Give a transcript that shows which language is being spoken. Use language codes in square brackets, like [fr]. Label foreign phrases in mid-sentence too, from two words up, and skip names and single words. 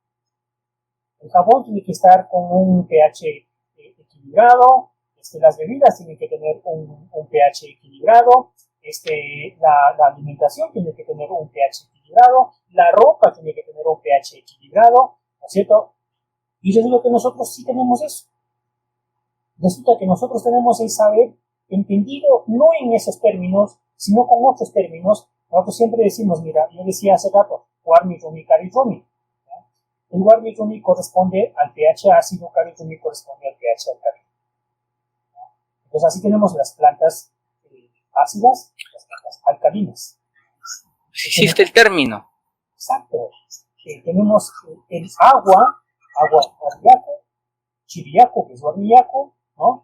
[es] El jabón tiene que estar con un pH equilibrado, las bebidas tienen que tener un pH equilibrado, la alimentación tiene que tener un pH equilibrado, la ropa tiene que tener un pH equilibrado, ¿no es cierto? Y resulta que nosotros sí tenemos eso. Resulta que nosotros tenemos el saber entendido no en esos términos, sino con otros términos. Nosotros siempre decimos, mira, yo decía hace rato, [qu] warmi, rumi, kari, rumi. [es] El [qu] warmi, rumi [es] corresponde al pH ácido, [qu] kari, rumi [es] corresponde al pH alcalino. Entonces así tenemos las plantas ácidas y las plantas alcalinas. Existe el término. Exacto. Tenemos el agua guardiaco, chiriaco, que es guardiaco, ¿no?